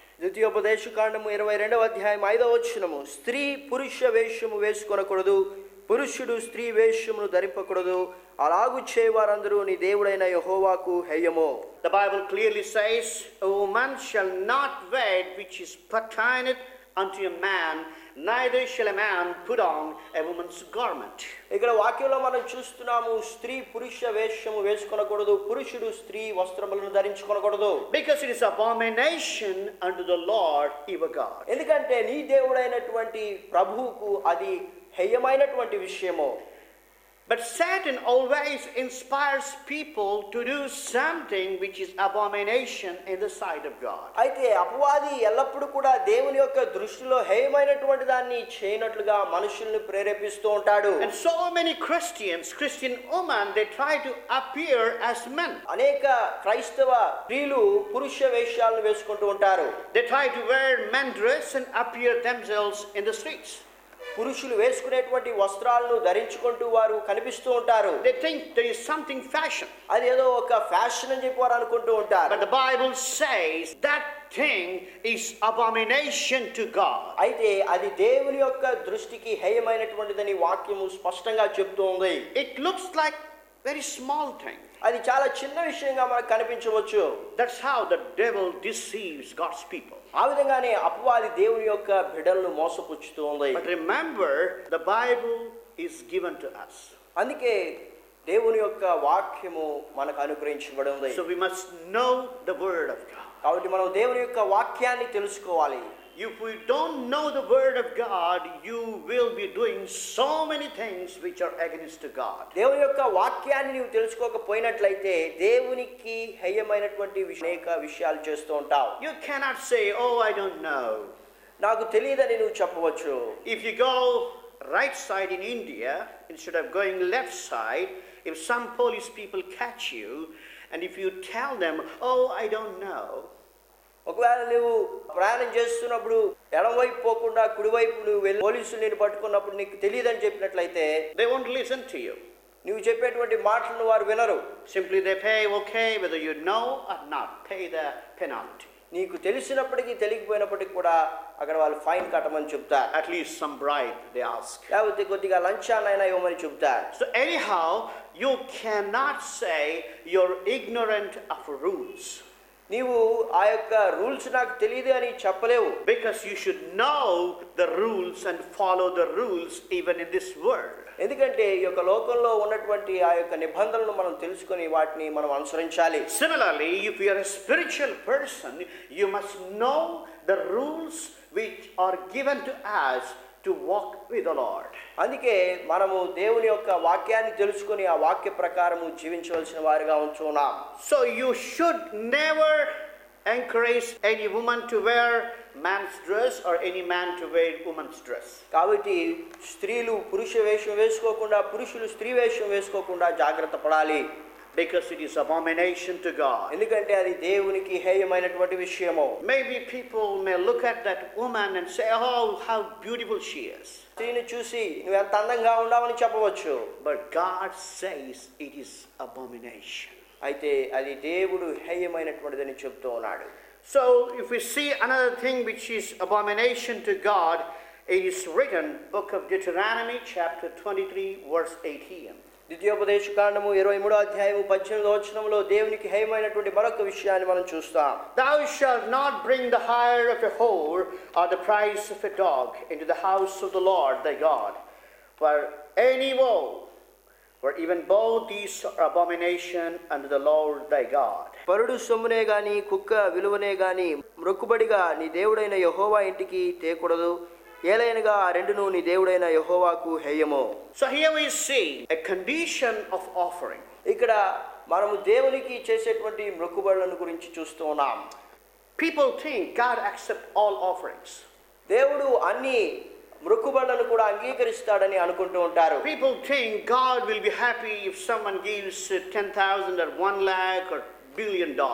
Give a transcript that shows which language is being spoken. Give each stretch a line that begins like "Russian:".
Telugu: ద్వితీయోపదేశకాండము 22వ అధ్యాయం 5వ వచనము, స్త్రీ పురుష వేషము వేసుకొనకూడదు, పురుషుడు స్త్రీ వేషమును ధరింపకూడదు, అలాగు చేయవారందరూ నీ దేవుడైన యెహోవాకు హేయము.
English: The Bible clearly says, "A woman shall not wear which is pertaineth unto a man, neither shall a man put on a woman's garment."
Telugu: ఇక్కడ వాక్యంలో మనం చూస్తున్నాము, స్త్రీ పురుష వేషము వేసుకొనకూడదు, పురుషుడు స్త్రీ వస్త్రములను ధరించుకొనకూడదు.
English: Because it is abomination unto the Lord your God.
Telugu: ఎందుకంటే నీ దేవుడైనటువంటి ప్రభువుకు అది హేయమైనటువంటి విషయము.
English: But Satan always inspires people to do something which is abomination in the sight of God.
Telugu: అయితే అపవాది ఎల్లప్పుడూ కూడా దేవుని యొక్క దృష్టిలో హేయమైనటువంటి దాన్ని చేయనట్లుగా మనుషుల్ని ప్రేరేపిస్తూ ఉంటాడు.
English: And so many Christian women, they try to appear as men.
Telugu: అనేక క్రైస్తవ స్త్రీలు పురుష వేషాలను వేసుకుంటూ ఉంటారు.
English: They try to wear men dress and appear themselves in the streets.
Telugu: పురుషులు వేసుకునేటువంటి వస్త్రాలను ధరించుకుంటూ వారు కనిపిస్తూ ఉంటారు.
English: They think there is something fashion.
Telugu: అది ఏదో ఒక ఫ్యాషన్ అని చెప్పి వారు అనుకుంటూ ఉంటారు.
English: But the Bible says that thing is abomination to God.
Telugu: అయితే అది దేవుని యొక్క దృష్టికి హేయమైనటువంటిదని వాక్యము స్పష్టంగా చెప్తోంది.
English: It looks like very small thing.
Telugu: అది చాలా చిన్న విషయంగా మనకు కనిపించవచ్చు.
English: That's how the devil deceives God's people.
Telugu: ఆ విధంగానే అపవాది దేవుని యొక్క బిడ్డలను మోసపుచ్చుతోంది.
English: But remember, the Bible is given to us.
Telugu: అందుకే దేవుని యొక్క వాక్యము మనకు అనుగ్రహించబడింది.
English: So we must know the word of God.
Telugu: కాబట్టి మనం దేవుని యొక్క వాక్యాన్ని తెలుసుకోవాలి.
English: If we don't know the word of God, you will be doing so many things which are against God.
Telugu: దేవుని యొక్క వాక్యాన్ని నీవు తెలుసుకోకపోయినట్లయితే దేవునికి హేయమైనటువంటి అనేక విషయాలు చేస్తూ ఉంటావు.
English: You cannot say, "Oh, I don't know."
Telugu: నాకు తెలియదని నువ్వు చెప్పవచ్చు.
English: If you go right side in India instead of going left side, if some police people catch you and if you tell them, "Oh, I don't know,"
Telugu: ఒకవేళ నువ్వు ప్రయాణం చేస్తున్నప్పుడు ఎడమవైపు పోకుండా కుడివైపు నువ్వు వెళ్ళి పోలీసులు నిన్ను పట్టుకున్నప్పుడు నీకు తెలియదని చెప్పినట్లయితే
English: they won't listen to you.
Telugu: నువ్వు చెప్పేటువంటి మాటలను వారు వినరు.
English: Simply they pay, okay, whether you know or not, pay the penalty.
Telugu: నీకు తెలిసినప్పటికీ తెలియకపోయినప్పటికీ కూడా అక్కడ వాళ్ళు ఫైన్ కట్టమని చెప్తారు.
English: At least some bribe they ask.
Telugu: లేకపోతే కొద్దిగా లంచాన్నైనా ఇవ్వమని చెప్తారు.
English: So anyhow, you cannot say you're ignorant of rules.
Telugu: నీవు ఆ యొక్క రూల్స్ నాకు తెలియదు అని చెప్పలేవు.
English: Because you should know the rules and follow the rules even in this world.
Telugu: ఎందుకంటే ఈ యొక్క లోకంలో ఉన్నటువంటి ఆ యొక్క నిబంధనలను మనం తెలుసుకొని వాటిని మనం అనుసరించాలి.
English: Similarly, if you are a spiritual person, you must know the rules which are given to us to walk with the Lord.
Telugu: అందుకే మనము దేవుని యొక్క వాక్యాన్ని తెలుసుకొని ఆ వాక్య ప్రకారము జీవించవలసిన వారిగా ఉంచున్నాం.
English: So you should never encourage any woman to wear man's dress or any man to wear woman's dress.
Telugu: కాబట్టి స్త్రీలు పురుష వేషం వేసుకోకుండా పురుషులు స్త్రీ వేషం వేసుకోకుండా జాగ్రత్త పడాలి.
English: Because it is abomination to God.
Telugu: ఎందుకంటే అది దేవునికి హేయమైనటువంటి విషయము.
English: Maybe people may look at that woman and say, "Oh, how beautiful she is."
Telugu: స్త్రీని చూసి నువ్వు ఎంత అందంగా ఉన్నావని చెప్పవచ్చు.
English: But God says it is abomination.
Telugu: అయితే అది దేవుడు హేయమైనటువంటిదని చెప్తూ ఉన్నాడు.
English: So if we see another thing which is abomination to God, it is written, book of Deuteronomy chapter 23 verse 18.
Telugu: ద్వితీయోపదేశకాండము 23వ అధ్యాయము 18వ వచనంలో దేవునికి హేయమైనటువంటి మరొక విషయాన్ని మనం చూస్తాం.
English: Thou shalt not bring the hire of a whore or the price of a dog into the house of the Lord thy God, for any woe, for even both these are abomination unto the Lord thy God.
Telugu: పరుడు సొమ్మునే గాని కుక్క విలువనే గాని మ్రొక్కుబడిగా నీ దేవుడైన యెహోవా ఇంటికి తేకూడదు. ఏలైనగా ఆ రెండును నీ దేవుడైన యెహోవాకు హేయము.
English: So here we see a condition of offering.
Telugu: ఇక్కడ మనము దేవునికి చేసేటువంటి మ్రొక్కుబడులను గురించి చూస్తూ ఉన్నాం.
English: People think God accepts all offerings.
Telugu: దేవుడు అన్ని మ్రొక్కుబడులను కూడా అంగీకరిస్తాడని అనుకుంటూ ఉంటారు.
English: People think God will be happy if someone gives 10,000 or 1 lakh or $1 billion.